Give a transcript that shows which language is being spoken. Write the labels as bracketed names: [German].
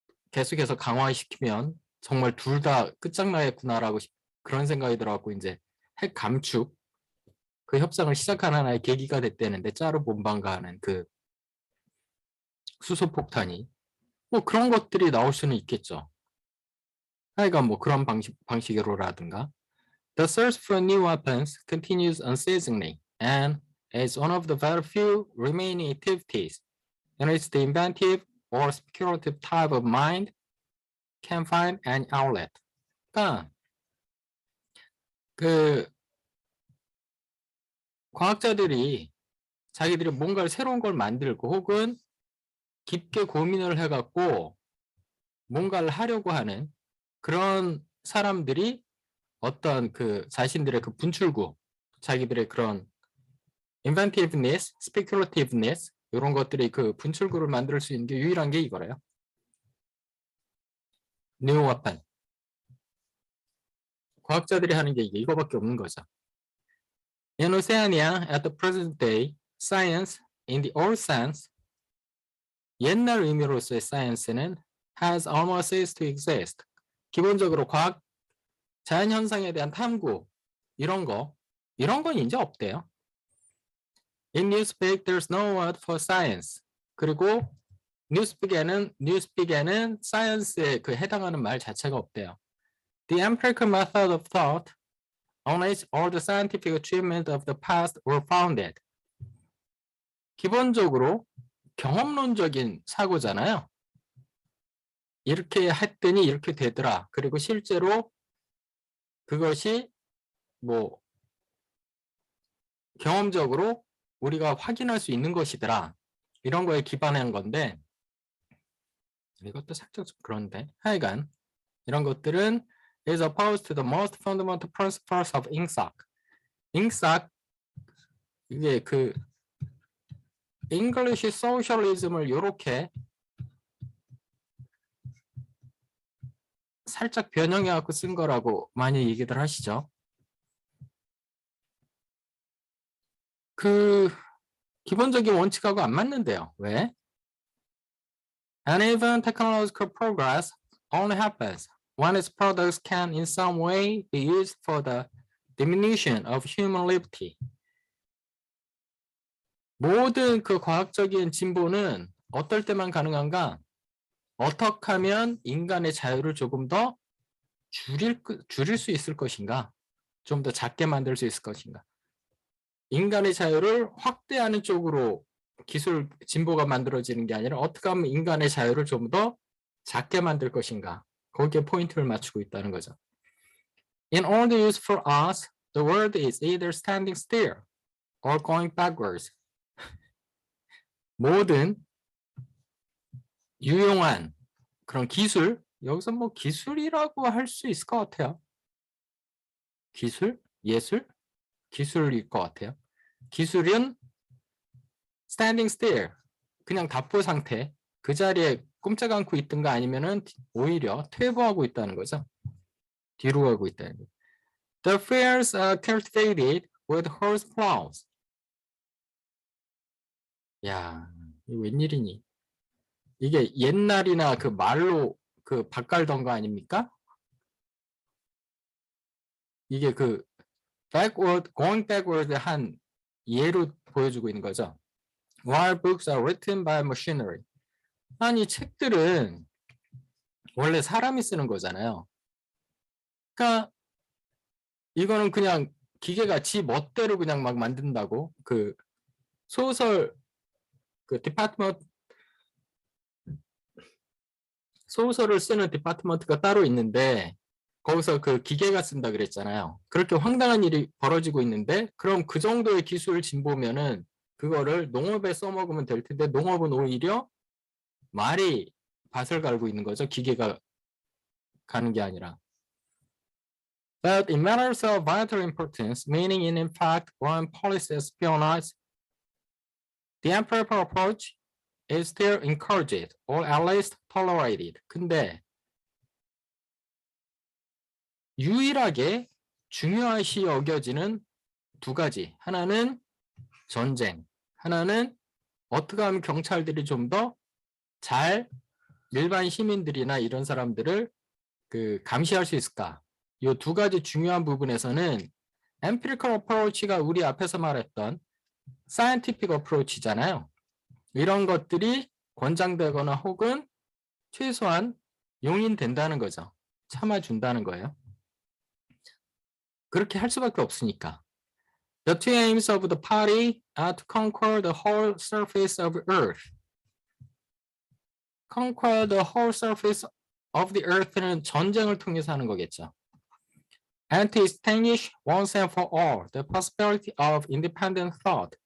[Korean] 계속해서 강화시키면 정말 둘 다 끝장나겠구나라고 그런 생각이 들어갖고 이제 핵 감축 그 협상을 시작하는 하나의 계기가 됐다는데 짜르 본방가 하는 그 수소폭탄이 뭐 그런 것들이 나올 수는 있겠죠. 하여간 뭐 그런 방식으로라든가 [English] The search for new weapons continues unceasingly and is one of the very few remaining activities in which the inventive or speculative type of mind can find an outlet. [Korean] 그러니까 그 과학자들이 자기들이 뭔가를 새로운 걸 만들고 혹은 깊게 고민을 해갖고 뭔가를 하려고 하는 그런 사람들이 어떤 그 자신들의 그 분출구, 자기들의 그런 [English] inventiveness, speculativeness [Korean] 이런 것들이 그 분출구를 만들 수 있는 게 유일한 게 이거래요. [English] new weapon. [Korean] 과학자들이 하는 게 이거밖에 없는 거죠. [English] In Oceania, at the present day, science, in the old sense, [Korean] 옛날 의미로서의 science는 [English] has almost ceased to exist. [Korean] 기본적으로 과학, 자연현상에 대한 탐구, 이런 건 이제 없대요. [English] In newspeak, there's no word for science. [Korean] 그리고 newspeak에는 science에 그 해당하는 말 자체가 없대요. [English] The empirical method of thought on which all the scientific achievements of the past were founded. [Korean] 기본적으로 경험론적인 사고잖아요. 이렇게 했더니 이렇게 되더라. 그리고 실제로 그것이 뭐 경험적으로 우리가 확인할 수 있는 것이더라. 이런 거에 기반한 건데 이것도 살짝 좀 그런데 하여간 이런 것들은 [English] is opposed to the most fundamental principles of ingsoc. [Korean] ingsoc 이게 그 English socialism을 이렇게 살짝 변형해 갖고 쓴 거라고 많이 얘기들 하시죠. 그 기본적인 원칙하고 안 맞는데요. 왜? [English] Uneven technological progress only happens when its products can in some way be used for the diminution of human liberty. [Korean] 모든 그 과학적인 진보는 어떨 때만 가능한가? 어떻게 하면 인간의 자유를 조금 더 줄일 수 있을 것인가? 좀 더 작게 만들 수 있을 것인가? 인간의 자유를 확대하는 쪽으로 기술 진보가 만들어지는 게 아니라 어떻게 하면 인간의 자유를 좀 더 작게 만들 것인가? 거기에 포인트를 맞추고 있다는 거죠. [English] In all the use for us, the world is either standing still or going backwards. [Korean] 모든 유용한 그런 기술, 여기서 뭐 기술이라고 할 수 있을 것 같아요. 기술? 예술? 기술일 것 같아요. 기술은 [English] standing still, [Korean] 그냥 답보 상태, 그 자리에 꼼짝 않고 있든가 아니면은 오히려 퇴보하고 있다는 거죠. 뒤로 가고 있다는 거죠. [English] The fields are cultivated with horse plows. [Korean] 야, 이거 웬일이니? 이게 옛날이나 그 말로 그 밭갈던 거 아닙니까? 이게 그 [English] backward, going backward [Korean] 한 예로 보여주고 있는 거죠. [English] While books are written by machinery. [Korean] 아니 책들은 원래 사람이 쓰는 거잖아요. 그러니까 이거는 그냥 기계가 지 멋대로 그냥 막 만든다고. 그 소설 그 디파트먼트 소설을 쓰는 디파트먼트가 따로 있는데 거기서 그 기계가 쓴다 그랬잖아요. 그렇게 황당한 일이 벌어지고 있는데 그럼 그 정도의 기술 진보면은 그거를 농업에 써먹으면 될 텐데 농업은 오히려 말이 밭을 갈고 있는 거죠. 기계가 가는 게 아니라. [English] But in matters of vital importance, meaning in fact foreign policy espionage, the empirical approach is still encouraged or at least tolerated. [Korean] 근데 유일하게 중요시 여겨지는 두 가지. 하나는 전쟁, 하나는 어떻게 하면 경찰들이 좀 더 잘 일반 시민들이나 이런 사람들을 그 감시할 수 있을까? 이 두 가지 중요한 부분에서는 [English] empirical approach [Korean] 가 우리 앞에서 말했던 [English] scientific approach [Korean] 잖아요. 이런 것들이 권장되거나 혹은 최소한 용인된다는 거죠. 참아준다는 거예요. 그렇게 할 수밖에 없으니까. [English] The two aims of the party are to conquer the whole surface of Earth. Conquer the whole surface of the Earth는 [Korean] 전쟁을 통해서 하는 거겠죠. [English] And to extinguish once and for all the possibility of independent thought.